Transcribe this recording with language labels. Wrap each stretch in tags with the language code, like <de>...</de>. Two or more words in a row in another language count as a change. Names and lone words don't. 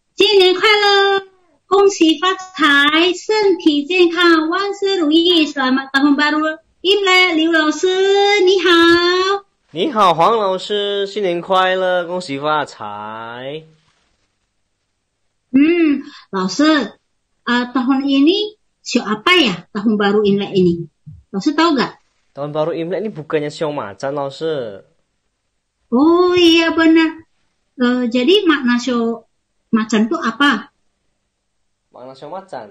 <zh>新年快乐，恭喜发财，身体健康，万事如意 ，</zh> <id>Selamat Tahun Baru Imlek，</id> <zh>刘老师你好。你好，黄老师，新年快乐，恭喜发财。老师,</zh> <id>tahun ini show apa ya tahun baru Imlek ini? Laosu tahu gak? Tahun baru Imlek ini bukannya show macan, Laosu. Oh iya benar. Jadi makna show macan itu apa? Makna show macan.</id>